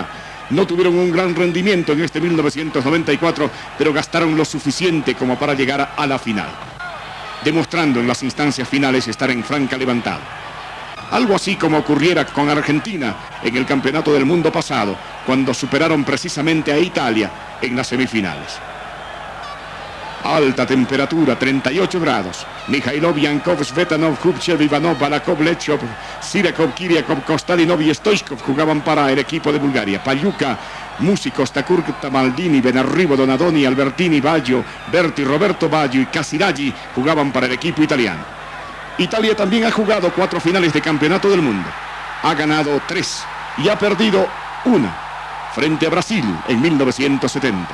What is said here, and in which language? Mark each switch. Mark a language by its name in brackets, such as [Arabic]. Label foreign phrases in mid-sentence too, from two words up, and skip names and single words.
[Spanish] No tuvieron un gran rendimiento en este 1994, pero gastaron lo suficiente como para llegar a la final, demostrando en las instancias finales estar en franca levantada. Algo así como ocurriera con Argentina en el Campeonato del Mundo pasado, cuando superaron precisamente a Italia en las semifinales. Alta temperatura, 38 grados. Mikhailov, Yankov, Svetanov, Khrushchev, Ivanov, Balakov, Lechov, Sirakov, Kiriakov, Kostalinov y Stoichkov jugaban para el equipo de Bulgaria. Paliuca, Músicos, Takurta, Maldini, Benarribo, Donadoni, Albertini, Baggio, Berti, Roberto Baggio y Casiraghi jugaban para el equipo italiano. Italia también ha jugado 4 finales de campeonato del mundo. Ha ganado 3 y ha perdido 1 frente a Brasil en 1970.